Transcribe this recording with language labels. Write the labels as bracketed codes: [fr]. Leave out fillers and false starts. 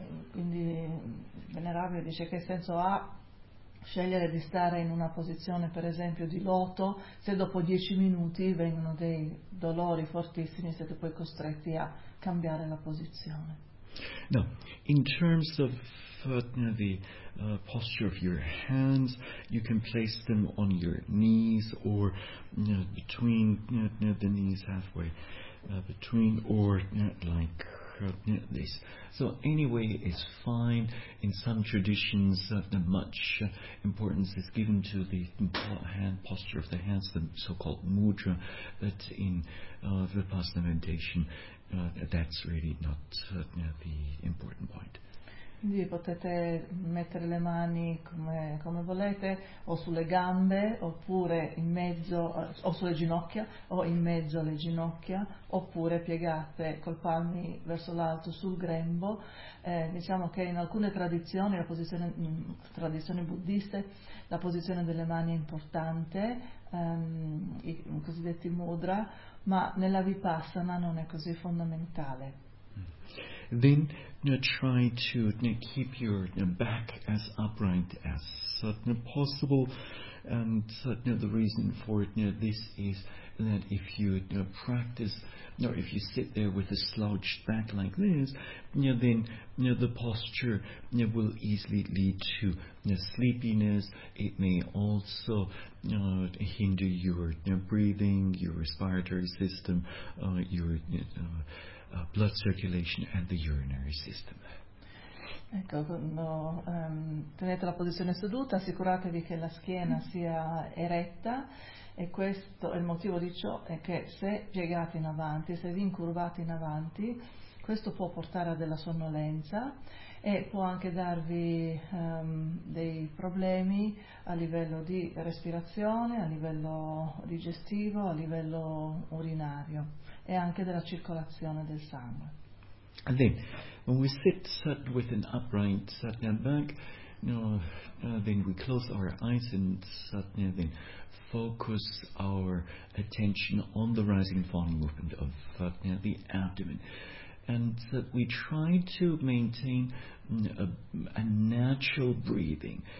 [it] Quindi Venerabile dice che senso ha scegliere di stare in una posizione, per esempio, di loto, se dopo 10 minuti vengono dei dolori fortissimi e siete poi costretti a cambiare la posizione. [en] No, in terms of posture of your hands, you can place them on your knees or between the knees, halfway between, or like this. So anyway, it's fine. In some traditions, much importance is given to the hand posture of the hands, the so-called mudra, but in Vipassana meditation, that's really not the important point. [it] Quindi potete mettere le mani come volete, o sulle gambe, oppure in mezzo, o sulle ginocchia, o in mezzo alle ginocchia, oppure piegate col palmi verso l'alto sul grembo. Diciamo che in alcune tradizioni, tradizioni buddiste, la posizione delle mani è importante, i cosiddetti mudra, ma nella vipassana non è così fondamentale. [en] then try to keep your back as upright as possible. And the reason for it, this is that if you practice, if you sit there with a slouched back like this, then the posture will easily lead to sleepiness. It may also hinder your breathing, your respiratory system, your blood circulation and the urinary system. [it] Ecco, quando tenete la posizione seduta, assicuratevi che la schiena sia eretta, e questo è il motivo di ciò, è che se piegate in avanti, se vi incurvate in avanti, questo può portare a della sonnolenza e può anche darvi dei problemi a livello di respirazione, a livello digestivo, a livello urinario e anche della circolazione del sangue. [en] And then, when we sit with an upright back, then we close our eyes and then focus our attention on the rising and falling movement of the abdomen. And we try to maintain a natural breathing.